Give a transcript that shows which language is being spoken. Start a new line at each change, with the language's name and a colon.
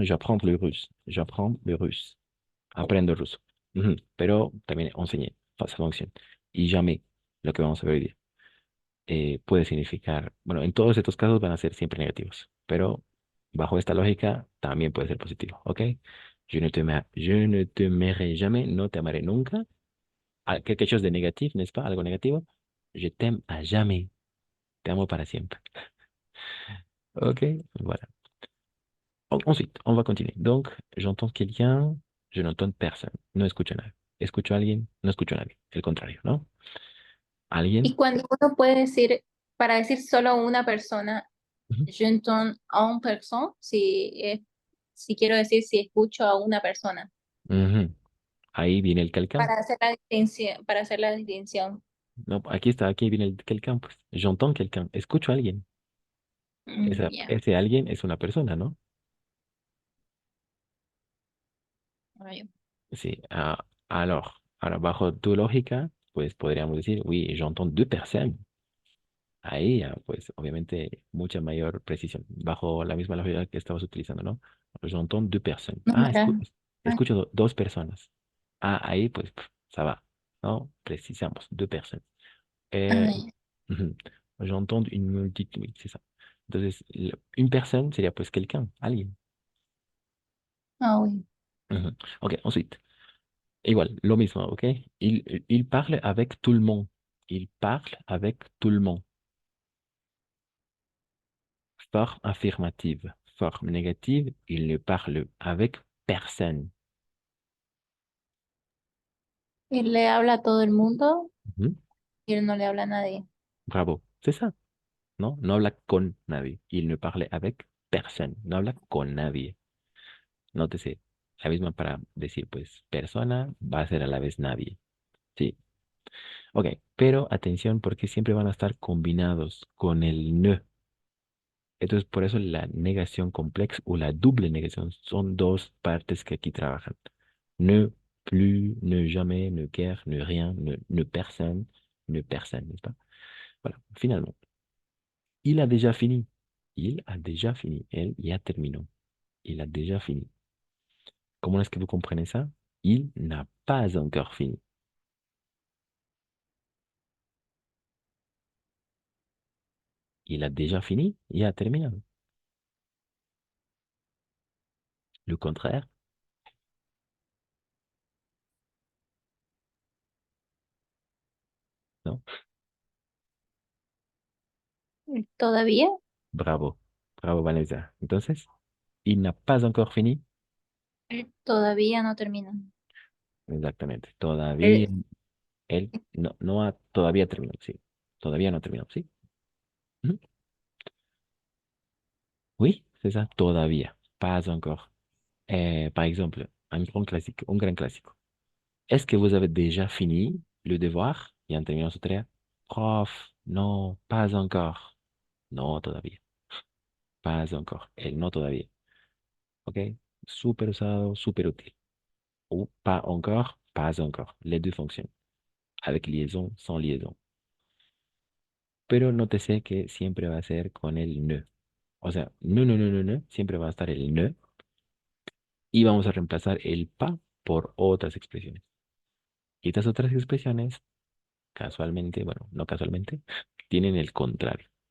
French: J'apprends le russe. J'apprends le russe.
Spanish: Aprendo ruso.
French: Ujú.
Spanish: Pero también enseñé, esa función. Y jamais, lo que vamos a ver hoy día, puede significar, bueno, en todos estos casos van a ser siempre negativos, pero bajo esta lógica también puede ser positivo, ¿ok?
French: Je ne t'aimerai jamais,
Spanish: no te amaré nunca.
French: Quelque chose de négatif, n'est-ce pas?
Spanish: Algo negativo.
French: Je t'aime à jamais.
Spanish: Te amo para siempre.
French: Ok, voilà. Ensuite, on va continuer. Donc, j'entends quelqu'un, je n'entends personne.
Spanish: No escucho a nadie. Escucho a alguien, no escucho a nadie. El contrario, ¿no? y ¿Alguien? cuando uno puede decir, para decir solo una persona, Ujú.
French: je entends une personne,
Spanish: si es si quiero decir si escucho a una persona, Ujú. Ahí viene el quelqu'un. para hacer la distinción. No, aquí está, aquí viene el quelqu'un, pues.
French: J'entends quelqu'un.
Spanish: Escucho a alguien. Ya. Ese alguien es una persona, ¿no? Ay, Sí. Ahora, bajo tu lógica, pues podríamos decir,
French: oui, j'entends deux personnes.
Spanish: Ahí ya, pues obviamente mucha mayor precisión, bajo la misma lógica que estabas utilizando, ¿no?
French: J'entends deux personnes.
Spanish: no, Ah, mira. Ay, escucho dos personas. Ah, ahí pues
French: ça va,
Spanish: ¿no? Precisamos,
French: deux personnes.
Spanish: Eh, ay, ujú.
French: J'entends une multitude, oui, c'est ça.
Spanish: Entonces,
French: une personne sería pues quelqu'un, alguien. oui.
Spanish: Ujú. Ok, ensuite, igual, lo mismo, ok?
French: Il parle avec tout le monde. Il parle avec tout le monde. Forme affirmative. Forme négative, il ne parle avec personne.
Spanish: Él le habla a todo el mundo Ujú. y él no le habla a nadie.
French: Bravo, c'est ça,
Spanish: ¿no? No habla con nadie.
French: Il ne parle avec personne.
Spanish: No habla con nadie. Nótese, la misma para decir, pues, persona va a ser a la vez nadie. Sí. Ok, pero atención porque siempre van a estar combinados con el ne. Entonces, por eso la negación compleja o la doble negación son dos partes que aquí trabajan.
French: Ne plus, ne jamais, ne guère, ne rien, ne personne, n'est-ce pas? Voilà, finalement, il a déjà fini. Il a déjà fini.
Spanish: Él ya terminó.
French: Il a déjà fini. Comment est-ce que vous comprenez ça? Il n'a pas encore fini. Il a déjà fini,
Spanish: ya terminado.
French: Le contraire, ¿no?
Spanish: ¿Todavía? Bravo, bravo Vanessa. Entonces,
French: il n'a pas encore fini.
Spanish: Todavía no termina. Exactamente. Todavía, Él- él no ha todavía terminado, sí. Todavía no ha terminado, sí. Ujú.
French: Oui, c'est ça, todavía. Pas encore. Par exemple,
Spanish: un gran clásico.
French: Est-ce que vous avez déjà fini le devoir?
Spanish: Y han terminado su tarea. Prof, no,
French: pas encore.
Spanish: No, todavía. Pas encore. El no todavía. ¿Ok? Súper usado, súper útil.
French: Ou pas encore, pas encore. Les deux fonctionnent. Avec liaison, sans liaison.
Spanish: Pero nótese que siempre va a ser con el ne. O sea, no, no, no, no, no. Siempre va a estar el ne. Y vamos a reemplazar el pa por otras expresiones. Y estas otras expresiones, casualmente, bueno, no casualmente, tienen el contrario.